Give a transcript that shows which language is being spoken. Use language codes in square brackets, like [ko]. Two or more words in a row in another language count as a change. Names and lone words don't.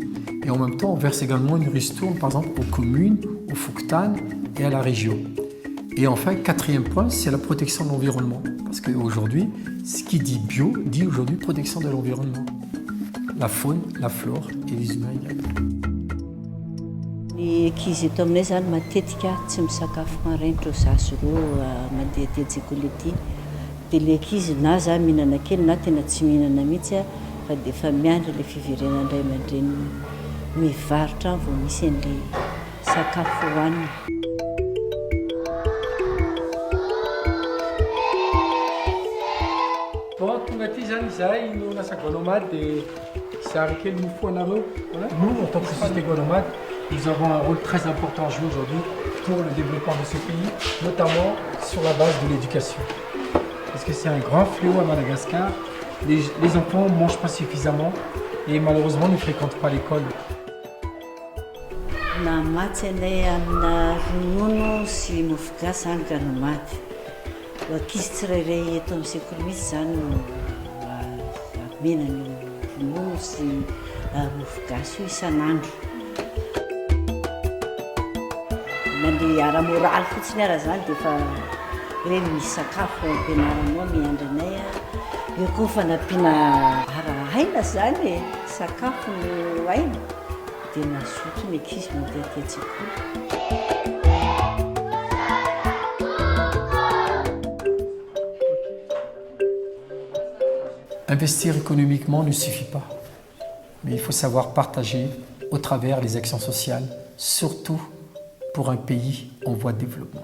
[fr] Et en même temps, on verse également une ristourne par exemple aux communes, aux Fuktan et à la région. Et enfin, quatrième point, c'est la protection de l'environnement. Parce qu'aujourd'hui, ce qui dit bio, dit aujourd'hui protection de l'environnement. La faune, la flore et les humains également. [mg] Ny ankizy eto aminay zany matetika tsy misakafo maraina rehefa zaho sy roa mandeha an-tsekoly ety. Dia ilay ankizy na zaho mihinana kely na tena tsy mihinana mihitsy fa dia efa miandry ilay fiverenana iray aman-dreny mivarotra vao misy an'ilay sakafo hohanina. Zay, [fr] nous, on a sa Guanomade et c'est avec quel nous faut en arrêt. Nous, en tant que société Guanomade, nous avons un rôle très important à jouer aujourd'hui pour le développement de ce pays, notamment sur la base de l'éducation. Parce que c'est un grand fléau à Madagascar. Les enfants ne mangent pas suffisamment et malheureusement ne fréquentent pas l'école. [mg] Namatsy anay amina ronono sy mofogasy any Guanomady. Ankizy tsirairay eto amin'ny sekoly mihitsy zany no amena ny ronono sy mofogasy io isan'andro. Mandeha ara-moraly fotsiny ara zany dia efa hoe misy sakafo ampianaranao miandry anay. Eo koa fanampiana ara-aina zany e, sakafo no aina. Dia mazoto ny ankizy mandeha aty an-tsekoly. [fr] Investir économiquement ne suffit pas, mais il faut savoir partager au travers les actions sociales, surtout pour un pays en voie de développement.